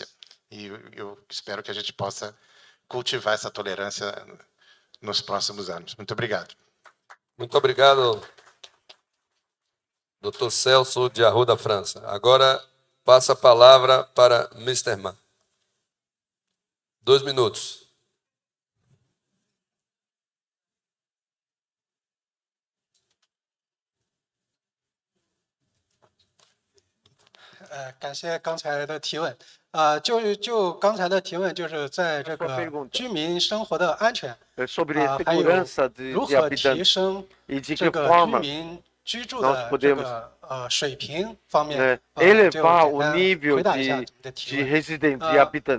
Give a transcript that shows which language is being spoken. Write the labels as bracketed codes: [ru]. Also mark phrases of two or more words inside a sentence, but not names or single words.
[pt] E eu espero que a gente possa cultivar essa tolerância nos próximos anos. Muito obrigado. Muito obrigado, Dr. Celso de Arruda, França. Agora, passa a palavra para Mr. Ma. 2 minutos. [zh] 感谢刚才的提问。就刚才的提问，就是在这个居民生活的安全，还有如何提升这个居民居住的这个水平方面，就简单回答一下你的提问。